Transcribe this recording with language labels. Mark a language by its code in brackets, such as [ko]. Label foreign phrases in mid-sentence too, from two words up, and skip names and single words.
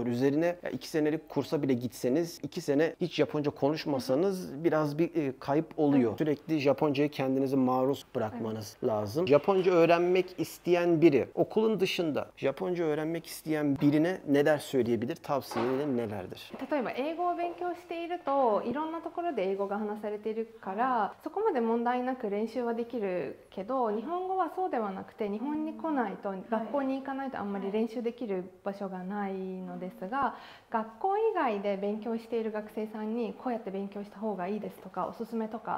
[tr] Üzerine 2 senelik kursa bile gitseniz, 2 sene hiç Japonca konuşmasanız biraz bir kayıp oluyor. Sürekli Japonca'ya kendinizi maruz bırakmanız lazım. Japonca öğrenmek isteyen biri, okulun dışında Japonca öğrenmek isteyen birine neler söyleyebilir? Tavsiyeleri nelerdir? [ja] 例えば英語を勉強しているといろんなところで英語が話されているからそこまで問題なく練習はできるけど、日本語はそうではなくて日本にに来ないと、学校に行かないとあんまり練習できる場所がないのですが、学校以外で勉強している学生さんにこうやって勉強した方がいいですとかおすすめとか。